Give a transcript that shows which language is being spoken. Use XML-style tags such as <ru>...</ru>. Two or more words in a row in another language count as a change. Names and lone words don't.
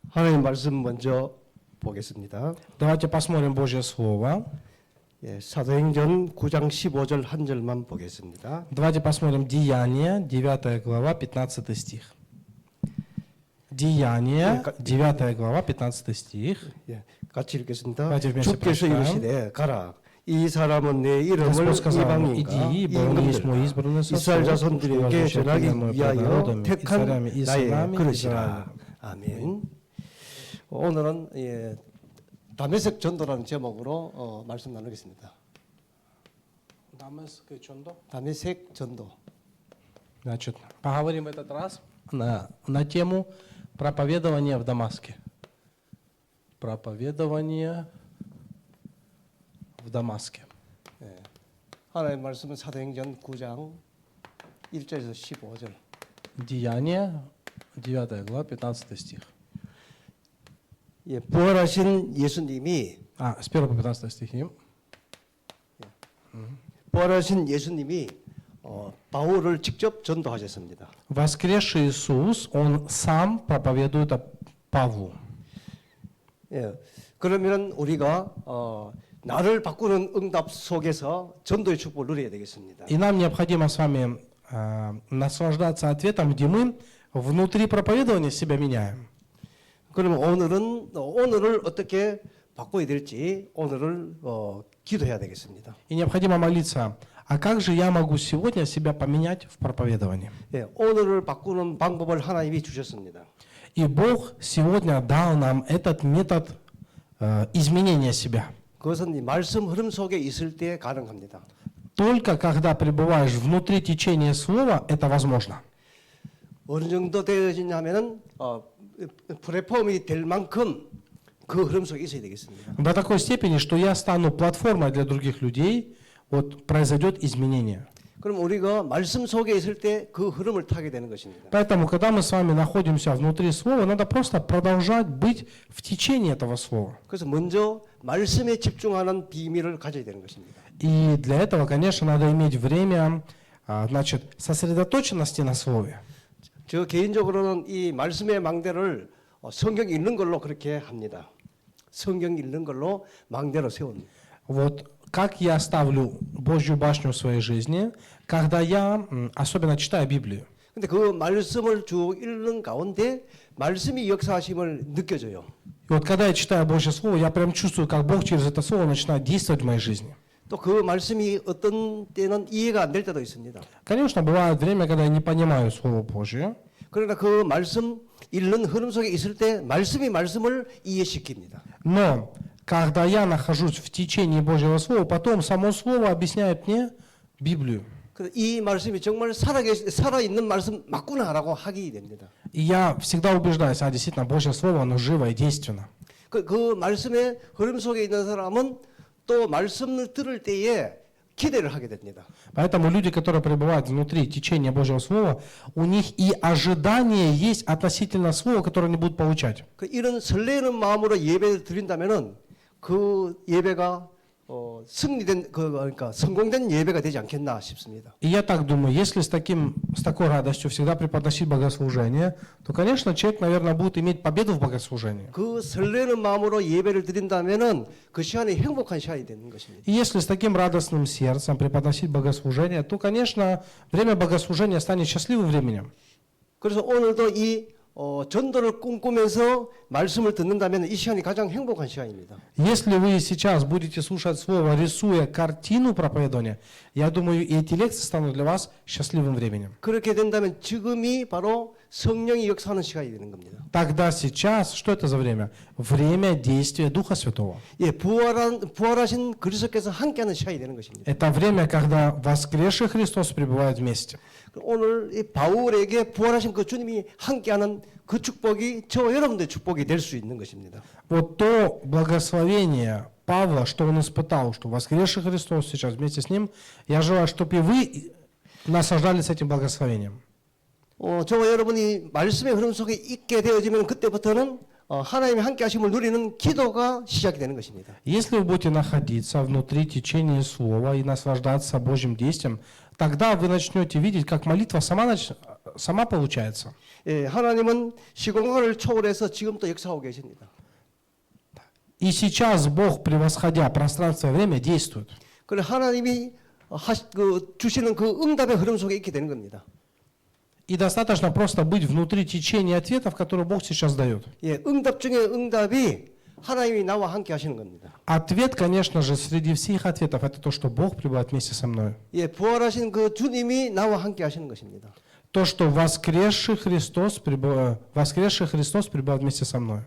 <ko>하나님 말씀 먼저 보겠습니다.</ko> <ru>Давайте посмотрим Божье Слово.</ru> <ko>예, 사도행전 9장 15절 한 절만 보겠습니다.</ko> <ru>Давайте посмотрим Деяния, 9 глава, 15 стих. Деяния, 9 глава, 15 стих.</ru> <ko>예, 같이 읽겠습니다.</ko> <ru>Давайте вместе</ru> <ko>주께서</ko> <ru>прочитаем.</ru> <ko>이르시되 가라. 이 사람은 내 이름을</ko> <ru>Господь сказал,</ru> <ko>이방인과</ko> <ru>иди, ибо он есть мой избранный</ru> <ko>이스라엘</ko> <ru>сосуд,</ru> <ko>자손들에게 전하기 위하여</ko> <ru>и</ru> <ko>택한</ko> <ru>царями и</ru> <ko>나의</ko> <ru>сынами</ru> <ko>그릇이라.</ko> <ru>Израиля.</ru> <ko>아멘. 오늘은 다메섹 전도라는 제목으로 말씀 나누겠습니다. 다메섹 전도.</ko> <ru>Значит, поговорим в этот раз на тему проповедования в Дамаске. Проповедование в Дамаске.</ru> <ko>예. 하나님 말씀은 사도행전 9장 1절에서 15절.</ko> <ru>Деяния, 9 глава, 15 стих.</ru> <ko>예, 부활하신 예수님이</ko> <ru>С 1 по 15 стихи.</ru> <ko>부활하신 예수님이 바울을 직접 전도하셨습니다.</ko> <ru>Воскресший Иисус, Он сам проповедует Павлу.</ru> <ko>예, 그러면 우리가 나를 바꾸는 응답 속에서 전도의 축복을 누려야 되겠습니다.</ko> <ru>И нам необходимо с вами наслаждаться ответом, где мы внутри проповедования себя меняем.</ru> <ko>그러면 오늘을 어떻게 바꿔야 될지 오늘을 기도해야 되겠습니다.</ko> <ru>И необходимо молиться, а как же я могу сегодня себя поменять в проповедовании?</ru> <ko>예, 오늘을 바꾸는 방법을 하나님이 주셨습니다.</ko> <ru>И Бог сегодня дал нам этот метод изменения себя.</ru> <ko>그것은 이 말씀 흐름 속에 있을 때 가능합니다.</ko> <ru>Только когда пребываешь внутри течения слова, это возможно.</ru> <ko>어느 정도 되어지냐면은 플랫폼이 될 만큼 그 흐름 속에 있어야 되겠습니다.</ko> <ru>До такой степени, что я стану платформой для других людей, вот произойдет изменение.</ru> <ko>그럼 우리가 말씀 속에 있을 때 그 흐름을 타게 되는 것입니다.</ko> <ru>Поэтому, когда мы с вами находимся внутри слова, надо просто продолжать быть в течении этого слова.</ru> <ko>그래서 먼저 말씀에 집중하는 비밀을 가져야 되는 것입니다.</ko> <ru>И для этого, конечно, надо иметь время, значит, сосредоточенности на слове.</ru> <ko>저 개인적으로는 이 말씀의 망대를 성경 읽는 걸로 그렇게 합니다. 성경 읽는 걸로 망대로 세웁니다.</ko> <ru>Вот как я ставлю Божью башню в своей жизни, когда я особенно читаю Библию.</ru> <ko>근데 그 말씀을 쭉 읽는 가운데 말씀이 역사하심을 느껴져요.</ko> <ru>И вот когда я читаю Божье Слово, я прям чувствую, как Бог через это Слово начинает действовать в моей жизни.</ru> <ko>또 그 말씀이 어떤 때는 이해가 안 될 때도 있습니다.</ko> <ru>Конечно, бывает время, когда я не понимаю Слово Божье.</ru> <ko>그러나 그 말씀 읽는 흐름 속에 있을 때 말씀이 말씀을 이해시킵니다.</ko> <ru>Но когда я нахожусь в течении Божьего Слова, потом само Слово объясняет мне Библию.</ru> <ko>이 말씀이 정말 살아있는 말씀 맞구나라고 하게 됩니다.</ko> <ru>И я всегда убеждаюсь, действительно, Божье Слово, оно живо и действенно.</ru> <ko>그 말씀의 흐름 속에 있는 사람은 또 말씀을 들을 때에 기대를 하게 됩니다.</ko> <ru>Поэтому люди, которые пребывают внутри течения Божьего Слова, у них и ожидание есть относительно Слова, которое они будут получать.</ru> <ko>이런 설레는 마음으로 예배를 드린다면은 그 예배가 승리된 그러니까 성공된 예배가 되지 않겠나 싶습니다.</ko> <ru>И я так думаю, если с такой радостью всегда преподносить богослужение, то, конечно, человек, наверное, будет иметь победу в богослужении.</ru> <ko>그 설레는 마음으로 예배를 드린다면은 그 시간이 행복한 시간이 되는 것입니다.</ko> <ru>И если с таким радостным сердцем преподносить богослужение, то, конечно, время богослужения станет счастливым временем.</ru> <ko>그래서 오늘도 이 전도를 꿈꾸면서 말씀을 듣는다면 이 시간이 가장 행복한 시간입니다.</ko> <ru>Если вы сейчас будете слушать слово, рисуя картину проповедования, я думаю, и эти лекции станут для вас счастливым временем.</ru> <ko>그렇게 된다면 지금이 바로 성령이 역사하는 시간이 되는 겁니다.</ko> <ru>Тогда сейчас, что это за время? Время действия Духа Святого.</ru> <ko>예, 부활하신 그리스도께서 함께하는 시간이 되는 것입니다.</ko> <ru>Это время, когда воскресший Христос пребывает вместе.</ru> <ko>오늘 이 바울에게 부활하신 그 주님이 함께하는 그 축복이 저와 여러분들의 축복이 될 수 있는 것입니다.</ko> <ru>Вот то благословение Павла, что он испытал, что воскресший Христос сейчас вместе с ним, я желаю, чтобы и вы наслаждались этим благословением.</ru> <ko>저와 여러분이 말씀의 흐름 속에 있게 되어지면 그때부터는 하나님의 함께 하심을 누리는 기도가 시작이 되는 것입니다.</ko> <ru>Если вы будете находиться внутри течения Слова и наслаждаться Божьим действием, тогда вы начнете видеть, как молитва сама получается.</ru> <ko>예, 하나님은 시공간을 초월해서 지금도 역사하고 계십니다.</ko> <ru>И сейчас Бог, превосходя пространство и время, действует.</ru> <ko>그래 하나님이 주시는 그 응답의 흐름 속에 있게 되는 겁니다.</ko> <ru>И достаточно просто быть внутри течения ответов, которые Бог сейчас дает.</ru> <ko>예, 응답 중에 응답이 하나님이 나와 함께 하시는 겁니다.</ko> <ru>Ответ, конечно же, среди всех ответов, это то, что Бог пребывает вместе со мной.</ru> <ko>예, 부활하신 그 주님이 나와 함께 하시는 것입니다.</ko> <ru>То, что воскресший Христос пребывает вместе со мной.</ru>